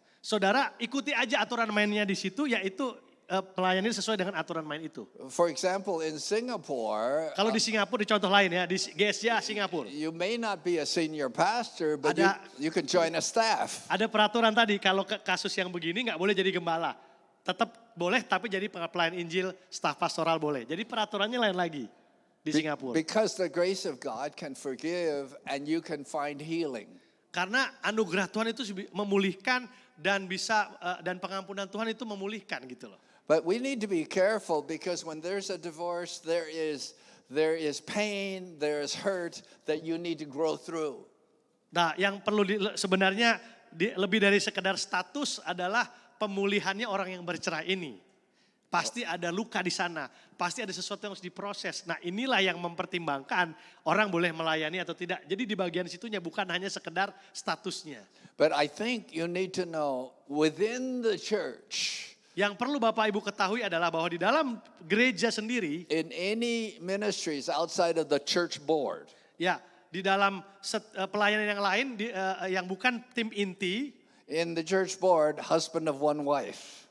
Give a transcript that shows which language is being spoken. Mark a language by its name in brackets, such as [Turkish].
[Indonesian] saudara ikuti aja aturan mainnya di situ, yaitu melayani sesuai dengan aturan main itu. [English] For example, in Singapore, [Indonesian] Kalau di Singapura, di contoh lain ya, di GSJA Singapura. [English] you may not be a senior pastor, but [Indonesian] Ada- [English] you can join a staff. [Indonesian] Ada peraturan tadi, kalau kasus yang begini nggak boleh jadi gembala. Tetap boleh, tapi jadi pelayan Injil, staf pastoral boleh. Jadi peraturannya lain lagi di Singapura. [English] Because the grace of God can forgive and you can find healing. [Indonesian] Karena anugerah Tuhan itu memulihkan dan dan pengampunan Tuhan itu memulihkan gitu loh. [English] But we need to be careful because when there's a divorce, there is pain, there is hurt that you need to grow through. [Indonesian] Nah, yang perlu sebenarnya lebih dari sekedar status adalah pemulihannya orang yang bercerai ini. Pasti ada luka di sana, pasti ada sesuatu yang harus diproses. Nah, inilah yang mempertimbangkan orang boleh melayani atau tidak. Jadi di bagian situnya bukan hanya sekedar statusnya. [English] But I think you need to know within the church, [Indonesian] Yang perlu Bapak Ibu ketahui adalah bahwa di dalam gereja sendiri, [English] in any ministries outside of the church board, [Indonesian] ya di dalam pelayanan yang lain yang bukan tim inti, [English] in the church board, husband of one wife.